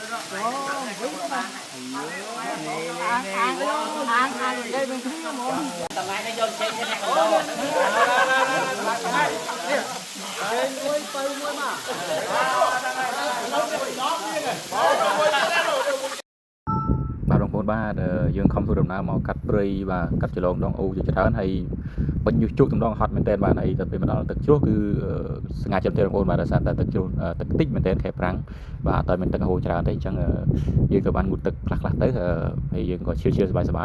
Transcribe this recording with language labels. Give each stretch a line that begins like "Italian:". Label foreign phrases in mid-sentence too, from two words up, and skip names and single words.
Vietnamese: đây mình thấy nó mồm tầm này nó vô trên này còn đâu nuôi tơi nuôi mà
Khmer: បាទបងប្អូនបាទយើងខំធ្វើដំណើរមកកាត់ព្រៃបាទកាត់ចលងដងអូជាច្រើនហើយបាញ់យុះជក់តំដងហត់មែនតើបាទហើយទៅពេលមកដល់ទឹកជ្រោះគឺស្ងាត់ចិត្តទេបងប្អូនបាទដោយសារតែទឹកជ្រោះទឹកតិចមែនតើខែប្រាំងបាទអត់តែមានទឹកហូរច្រើនទេអញ្ចឹងយើងក៏បានងូតទឹកខ្លះៗទៅហើយយើងក៏ឈៀលសប្បាយ